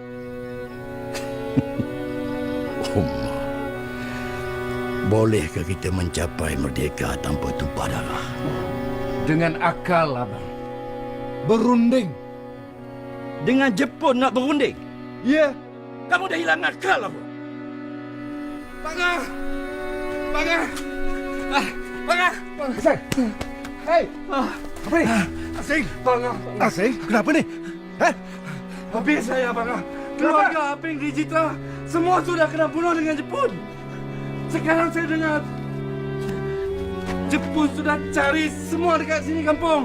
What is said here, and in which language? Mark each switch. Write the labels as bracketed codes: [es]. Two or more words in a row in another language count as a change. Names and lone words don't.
[ms] Umar, bolehkah kita mencapai merdeka tanpa tumpah darah? Dengan akal, Abang. Berunding. Dengan Jepun nak berunding? Ya. Kamu dah hilang akal apa? Bangah! Bangah! Bangah! Asing! Hei! Apa ni? Asing! Bangah! Asing? Kenapa ni? Habis saya, Bangah. Keluarga Aping Digita semua sudah kena bunuh dengan Jepun. Sekarang saya dengar Jepun sudah cari semua dekat sini kampung.